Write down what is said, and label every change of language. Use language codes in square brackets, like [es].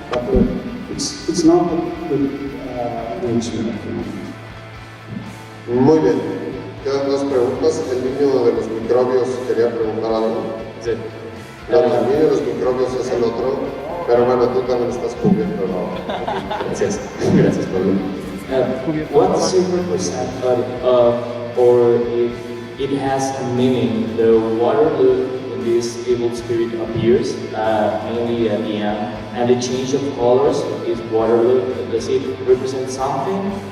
[en] But it's not a good arrangement. [es] Muy bien. Quedan dos preguntas. El niño de los microbios quería preguntar algo. Sí. No, el niño de los microbios es el otro, pero bueno, tú también estás cubierto, ¿no? Gracias. Gracias, Pablo. [en] What's your percent or it has a meaning? The water loop in this evil spirit appears mainly at the end, and the change of colors of this water loop, does it represent something?